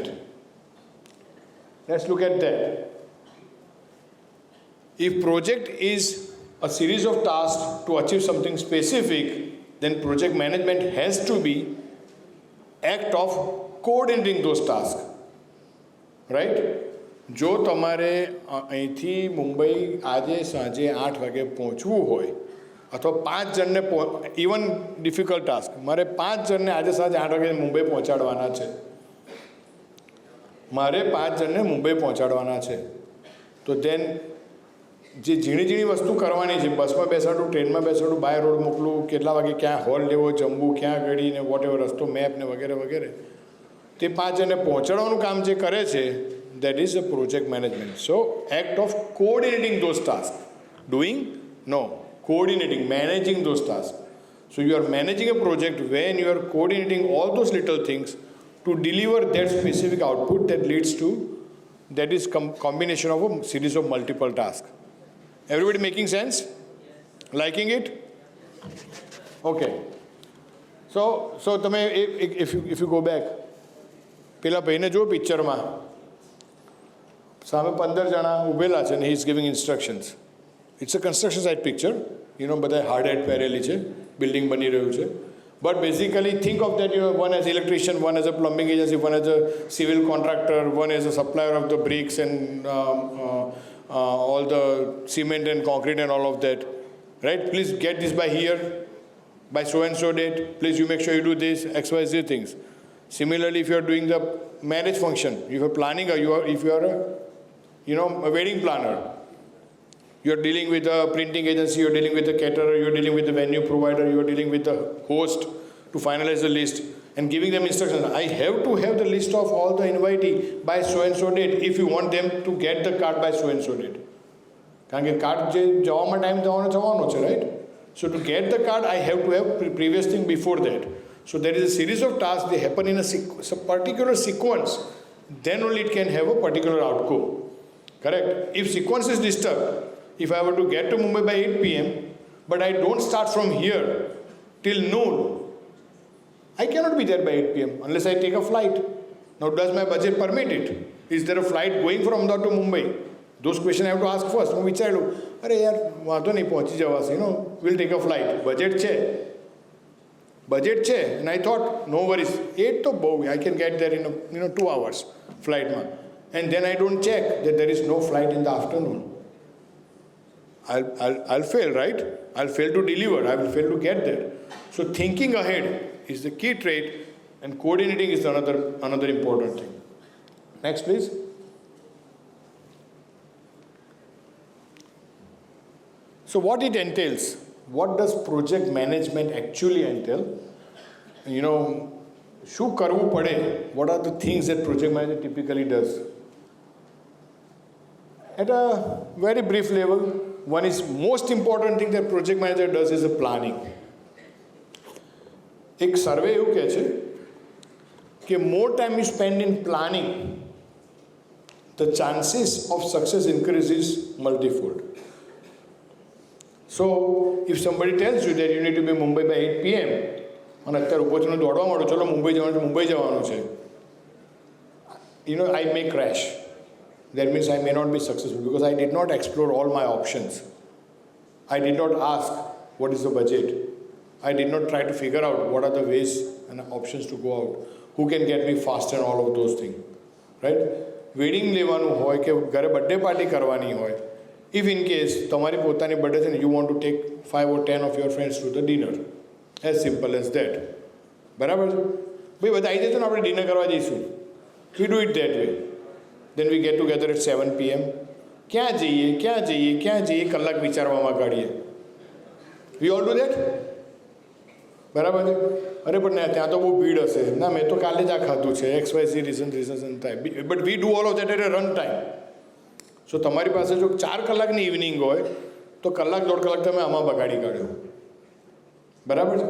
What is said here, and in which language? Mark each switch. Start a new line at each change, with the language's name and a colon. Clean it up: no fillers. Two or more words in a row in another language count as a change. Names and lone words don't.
English: Let's look at that. If project is a series of tasks to achieve something specific, then project management has to be act of coordinating those tasks, right?
Gujarati: જો તમારે અહીંથી મુંબઈ આજે સાંજે 8 વાગે પહોંચવું હોય અથવા 5 જણને
English: even difficult task,
Gujarati: મારે 5 જણને આજે સાંજે 8 વાગે મુંબઈ પહોંચાડવાના છે, મારે 5 જણને મુંબઈ પહોંચાડવાના છે, તો દેન જે ઝીણી વસ્તુ કરવાની છે, બસમાં બેસાડું, ટ્રેનમાં બેસાડું,
English: by road
Gujarati: મોકલું, કેટલા વાગે ક્યાં હોલ લેવો, જમવું ક્યાં ઘડી ને
English: what ever
Gujarati: રસ્તો મેપ ને વગેરે વગેરે, તે 5 જણને પહોંચાડવાનું કામ જે કરે છે,
English: that is a project management. So act of coordinating those tasks. Doing? No. Coordinating, managing those tasks. So you are managing a project when you are coordinating all those little things to deliver that specific output that leads to, that is combination of a series of multiple tasks. Everybody making sense? Liking it? Okay. So તમે if you go back,
Gujarati: પેલા ભાઈને જો પિક્ચરમાં સામે 15 જણા ઊભેલા છે અને
English: he is giving instructions. It's a construction site picture.
Gujarati: બધા
English: hard hat
Gujarati: પહેરેલી છે, બિલ્ડિંગ બની રહ્યું છે.
English: But basically think of that, one as electrician, one as a plumbing agency, one as a civil contractor, one as a supplier of the bricks and all the cement and concrete and all of that. Right? Please get this by here, by so and so date. Please you make sure you do this, XYZ things. Similarly, if you are doing the marriage function, if you are planning, if you are a wedding planner, you are dealing with a printing agency, you are dealing with a caterer, you are dealing with the venue provider, you are dealing with the host to finalize the list and giving them instructions. I have to have the list of all the invitee by so and so date if you want them to get the card by so and so date.
Gujarati: કારણ કે કાર્ડ જે જવામાં ટાઈમ જવાનો છે,
English: right? So to get the card, I have to have previous thing before that. So there is a series of tasks, they happen in a particular sequence. Then only it can have a particular outcome. Correct? If sequence is disturbed, if I were to get to Mumbai by 8 p.m., but I don't start from here till noon, I cannot be there by 8 p.m. unless I take a flight. Now, does my budget permit it? Is there a flight going from Ahmedabad to Mumbai? Those questions I have to ask first.
Gujarati: હું વિચાર્યું, અરે યાર વાંધો નહીં પહોંચી જવાશે,
English: we'll take a flight.
Gujarati: બજેટ છે,
English: and I thought, no worries, 8
Gujarati: તો બહુ,
English: I can get there in 2 hours flightમાં. And then I don't check that there is no flight in the afternoon. I'll fail, right? I'll fail to deliver. I will fail to get there. So thinking ahead is the key trait, and coordinating is another important thing. Next, please. So what it entails? What does project management actually entail?
Gujarati: શું કરવું પડે?
English: What are the things that project manager typically does? At a very brief level, one is most important thing that project manager does is a planning.
Gujarati: એક સર્વે એવું કહે છે કે
English: more time you spend in planning, the chances of success increases multifold. So if somebody tells you that you need to be in Mumbai by 8 p.m.
Gujarati: અને અત્યારે ઉપર થઈને દોડવા માંડો, ચલો મુંબઈ જવાનું છે,
English: I may crash. That means I may not be successful because I did not explore all my options. I did not ask what is the budget. I did not try to figure out what are the ways and options to go out. Who can get me fast and all of those things.
Gujarati: Right? Wedding લેવાનું હોય કે ઘરે
English: birthday party
Gujarati: કરવાની હોય,
English: if in case
Gujarati: તમારી પોતાની બર્થડે છે ને,
English: you want to take 5 or 10 of your friends to the dinner. As simple as that.
Gujarati: બરાબર છે ભાઈ? બધા આવી જશે ને, આપણે ડિનર કરવા જઈશું.
English: We do it that way. Then we get together at 7 p.m.
Gujarati: ક્યાં જઈએ કલાક વિચારવામાં કાઢીએ.
English: We all do that?
Gujarati: બરાબર છે? અરે પણ ત્યાં તો બહુ ભીડ હશે, ના મેં તો કાલે જ આ ખાધું છે, XYZ રીઝન થાય.
English: But we do all of that at a run time.
Gujarati: સો તમારી પાસે જો 4 કલાકની ઇવનિંગ હોય તો કલાક 1.5 કલાક તમે આમાં બગાડી કાઢ્યો. બરાબર છે?